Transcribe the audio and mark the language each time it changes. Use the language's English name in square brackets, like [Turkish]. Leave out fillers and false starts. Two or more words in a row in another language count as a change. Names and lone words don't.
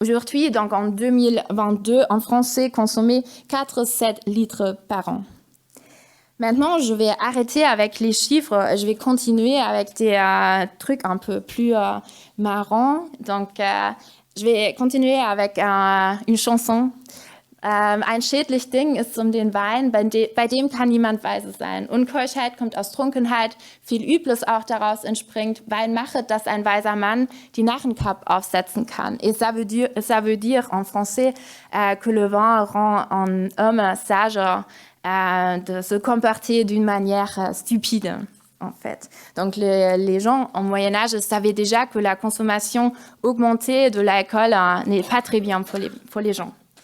[French] Aujourd'hui, donc en 2022, en français, consommer 4-7 litres par an. Maintenant, je vais arrêter avec les chiffres. Je vais continuer avec des trucs un peu plus marrants. Donc, je vais continuer avec une chanson. [German] Ein schädlich Ding ist um den Wein, bei dem kann niemand weise sein. Unkeuschheit kommt aus Trunkenheit, viel Übles auch daraus entspringt. Wein machet, dass ein weiser Mann die Narrenkappe aufsetzen kann. [French] Et ça veut dire en français que le vin rend un homme sage de se comporter d'une manière stupide, en fait. Donc, les gens au Moyen-Âge savaient déjà que la consommation augmentée de l'alcool n'est pas très bien pour les gens.